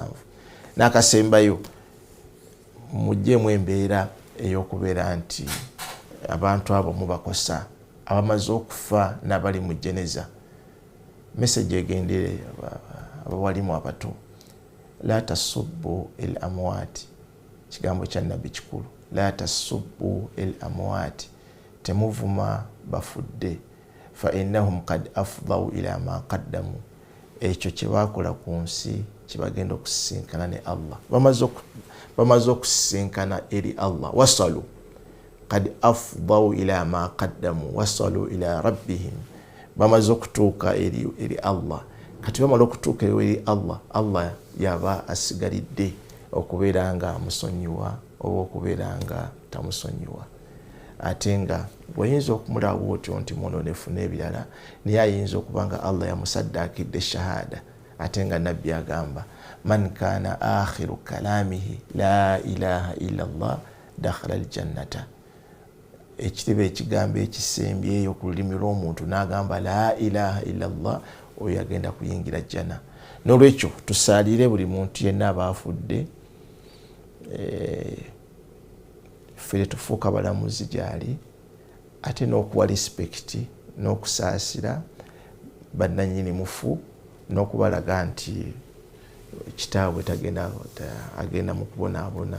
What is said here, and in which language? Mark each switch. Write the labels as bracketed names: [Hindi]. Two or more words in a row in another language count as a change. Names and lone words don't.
[Ganda] N'akasembayo muggyemu embeera ey'okubeera nti abantu abo mubakosa, abamaze okufa n'abali mu jeneza. Message egendere abawalimu abato, [Arabic] لا تسبوا الأموات, [Ganda] kigambo kya nabbi kikulu. [Arabic] لا تسبوا الأموات, [Ganda] temuvuma bafudde, [Arabic] فإنهم قد أفضوا إلى ما قدموا, [Ganda] ekyo kye baakola ku nsi kibagenda okusisinkana ne Allah. Bamaze okusisinkana eri Allah. [Arabic] وصلوا قد أفضوا إلى ما قدموا وصلوا إلى ربهم, [Ganda] bamaze okutuuka eri Allah. Kati bamala okutuuka eri Allah, Allah yaba asigalidde okubeera nga amusonyiwa oba okubeera nga tamusonyiwa. Ate nga bw'ayinza okumulaba otyo nti mwononefu n'ebirala, naye ayinza okuba nga Allah yamusaddaakidde shahada. Ate nga nabbi agamba [Arabic] من كان آخر كلامه لا إله إلا الله دخل الجنة. [Ganda] Ekitebe ekigambo ekisembyeyo ku lulimi lw'omuntu n'agamba [Arabic] لا إله إلا الله, [Ganda] oyo agenda kuyingira jjana. N'olwekyo tusaalire buli muntu yenna aba afudde, ffe tufuuka balamuzi gyali, ate n'okuwa respect n'okusaasira bannannyini mufu, n'okubalaga nti kitaabwe agenda mu kubonaabona.